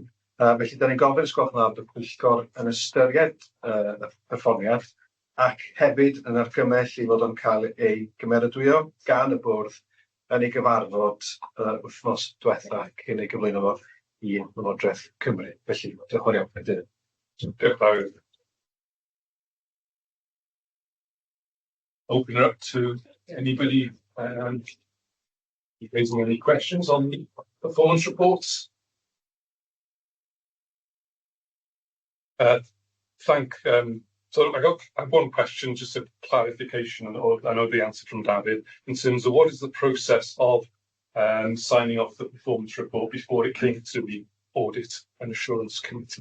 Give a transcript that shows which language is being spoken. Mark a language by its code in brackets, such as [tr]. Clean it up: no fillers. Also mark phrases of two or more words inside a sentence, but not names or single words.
[cy] Felly da ni'n gofyn ysgolch na bod y Pwyllgor yn ystyried y perfformiad ac hefyd yn argymell i fod yn cael ei gymeradwyo gan y bwrdd yn ei gyfarfod wythnos diwetha cyn ei gyflwyno fo i Lywodraeth Cymru. Felly, diolch yn fawr iawn, Cadeirydd. Diolch fawr. [en] Open it up to anybody raising any questions on the performance reports. So I have one question, just a clarification, or I know the answer from David, in terms of what is the process of signing off the performance report before it came to the Audit and Assurance Committee?